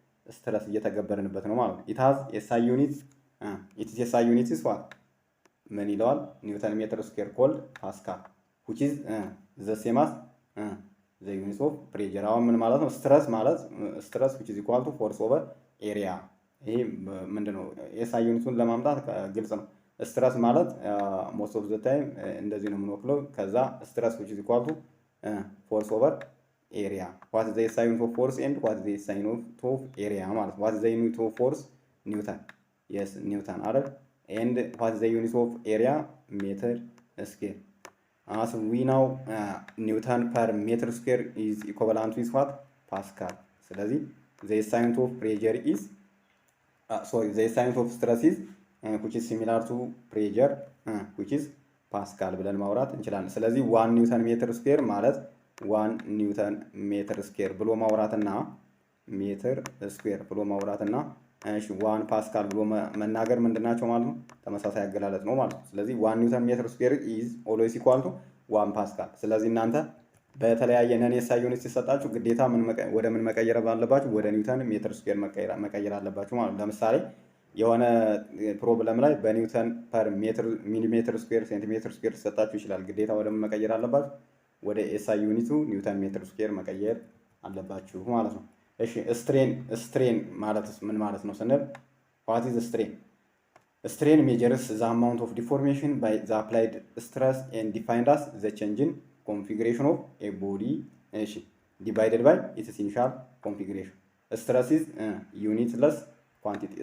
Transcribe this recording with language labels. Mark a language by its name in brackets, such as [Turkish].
[Amharic] ስትረስ እየተገበረንበት ነው ማለት ነው። [English] ኢታዝ ኤስአይ ዩኒት ኢትስ ኤስአይ ዩኒት ኢዝ ዋት [Amharic] ምን ይለዋል? [English] ኒውተን ሜትር ስኩዌር ኮልድ ፓስካል which is the same as the unit of pressure። [Amharic] አሁን ምን ማለት ነው? [English] ስትረስ which is equal to force over area። [Amharic] ይሄ ምንድነው? ኤስአይ ዩኒቱን ለማምጣት ግልጽ ነው። ስትረስ ማለት [English] ሞስት ኦፍ ዘ ታይም [Amharic] እንደዚህ ነው የምንወክለው። ከዛ [English] ስትረስ which is equal to force over area። what is the SI unit of force and what is the SI unit of area ማለት what is the unit of force? ኒውተን። yes ኒውተን [Amharic] አይደል? [English] and what is the unit of area? ሜትር ስኩዌር። as we know ኒውተን per meter square is equivalent with what? [Amharic] ፓስካል። ስለዚህ [English] the SI unit of pressure is the SI unit of stress is which is [Amharic] similar to pressure which is ፓስካል ብለን ማውራት እንችላለን። ስለዚህ 1 ኒውተን ሜትር ስኩዌር ማለት 1 ኒውተን ሜትር ስኩዌር ብሎ ማውራትና ሜትር ስኩዌር ብሎ ማውራትና እሺ 1 ፓስካል ብሎ መናገር ምንድናቸው ማለት ነው? ተመሳሳይ አገላለጽ ነው ማለት ነው። ስለዚህ 1 ኒውተን ሜትር ስኩዌር [English] is always equal to [Amharic] 1 ፓስካል። ስለዚህ እናንተ በተለያየ ነን ኤስአይ ዩኒት ሲሰጣችሁ ግዴታ ወደ ምን መቀየር አለባችሁ? ወደ ኒውተን ሜትር ስኩዌር መቀየር አለባችሁ ማለት ነው። ለምሳሌ የሆነ ፕሮብለም ላይ በኒውተን ፐር ሜትር ሚሊሜትር ስኩዌር ሴንቲሜትር ስኩዌር ሲሰጣችሁ ይችላል። ግዴታ ወደ ምን መቀየር አለባችሁ? ወደ ኤስአይ ዩኒቱ ኒውተን ሜትር ስኩዌር መቀየር አለባችሁ ማለት ነው። እሺ ስትሬን ማለት ምን ማለት ነው ስንል [English] what is strain? Strain measures the amount of deformation by the applied stress and defined as the change in configuration of a body እሺ divided by its initial configuration. Stress is unitless quantity.